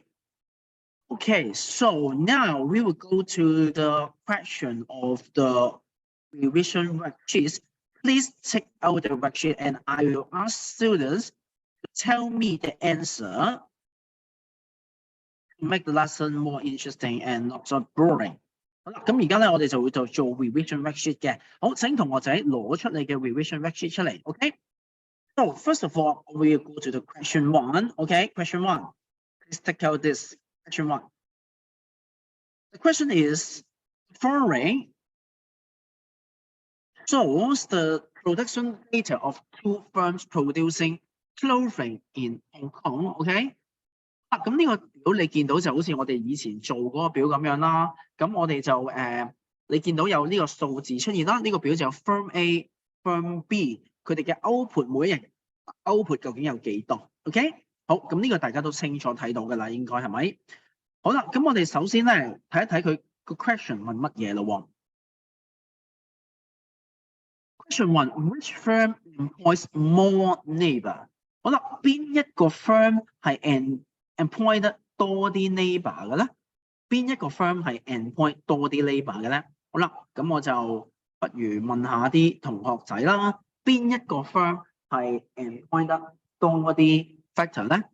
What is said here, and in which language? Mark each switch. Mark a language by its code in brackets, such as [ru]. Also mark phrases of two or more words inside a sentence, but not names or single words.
[en] Okay, so now we will go to the question of the revision worksheets. Please take out the worksheet and I will ask students to tell me the answer to make the lesson more interesting and not so boring. [yue] 好啦，咁而家咧，我哋就會做 [en] revision worksheet [yue] 嘅。好，請同學仔攞出你嘅 [en] revision worksheet [yue] 出嚟 ，OK？ [en] So first of all, we will go to the question 1. Okay, question 1. Please take out this question 1. The question is, following shows the production data of 2 firms producing clothing in Hong Kong. OK？ [yue] 咁呢個表你見到就好似我哋以前做嗰個表咁樣啦。咁我哋就你見到有呢個數字出現啦。呢個表就有 [en] Firm A、 Firm B [yue] 佢哋嘅 output 每一日 output 究竟有幾多 ？OK？好，咁呢個大家都清楚睇到㗎啦，應該係咪？好啦，咁我哋首先咧睇一睇佢個 question 問乜嘢咯。 [en] Question 1: Which firm employs more labor？ [yue] 好啦，邊一個 firm 係employ 得多啲 labor 嘅咧？邊一個 firm 係 employ 多啲 labor 嘅咧？好啦，咁我就不如問下啲同學仔啦。邊一個 firm 係 endpoint 得多啲 factor 咧？